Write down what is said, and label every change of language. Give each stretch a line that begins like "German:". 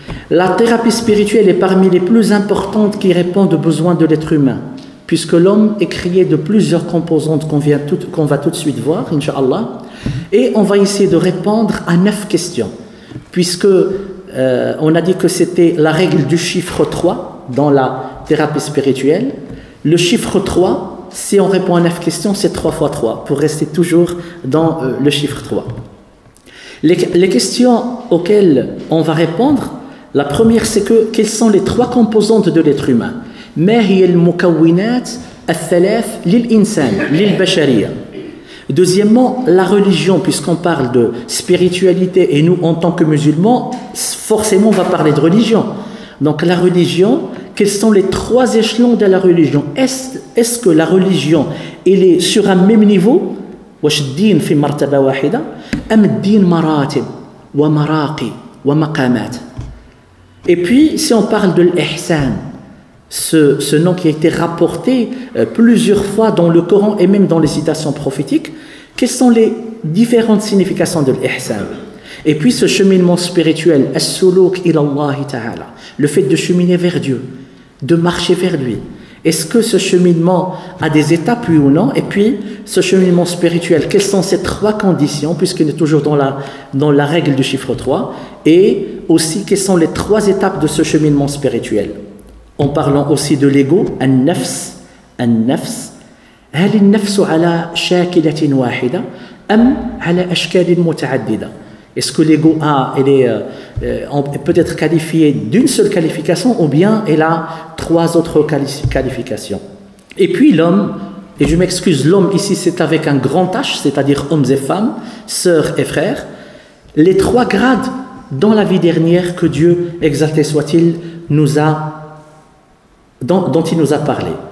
French: La thérapie spirituelle est parmi les plus importantes qui répondent aux besoins de l'être humain, puisque l'homme est créé de plusieurs composantes qu'on va tout de suite voir, Inch'Allah, et on va essayer de répondre à 9 questions, puisque on a dit que c'était la règle du chiffre 3 dans la thérapie spirituelle. Le chiffre 3, si on répond à 9 questions, c'est 3 fois 3, pour rester toujours dans le chiffre 3. Les questions auxquelles on va répondre, la première c'est que quelles sont les 3 composantes de l'être humain.
Arabic: ما هي المكونات الثلاث للإنسان للبشرية.
French: Deuxièmement, la religion, puisqu'on parle de spiritualité et nous en tant que musulmans, forcément on va parler de religion. Donc la religion, quels sont les 3 échelons de la religion? Est-ce que la religion elle est sur un même niveau?
Arabic: واش الدين في مرتبة واحدة أم الدين مراتب ومراقي ومقامات?
French: Et puis si on parle de l'ihsan, ce nom qui a été rapporté plusieurs fois dans le Coran et même dans les citations prophétiques, quelles sont les différentes significations de l'ihsan? Et puis ce cheminement spirituel,
Arabic: as-suluk ila Allah ta'ala,
French: le fait de cheminer vers Dieu, de marcher vers lui. Est-ce que ce cheminement a des étapes, oui ou non? Et puis ce cheminement spirituel, quelles sont ces 3 conditions, puisqu'il est toujours dans la règle du chiffre 3, et aussi quelles sont les 3 étapes de ce cheminement spirituel? En parlant aussi de l'ego,
Arabic: النفس هل النفس على شاكلة واحدة أم على أشكال متعددة?
French: Est-ce que l'ego peut être qualifié d'une seule qualification ou bien elle a 3 autres qualifications? Et puis l'homme, et je m'excuse, l'homme ici c'est avec un grand H, c'est-à-dire hommes et femmes, sœurs et frères, les 3 grades dans la vie dernière que Dieu, exalté soit-il, dont il nous a parlé.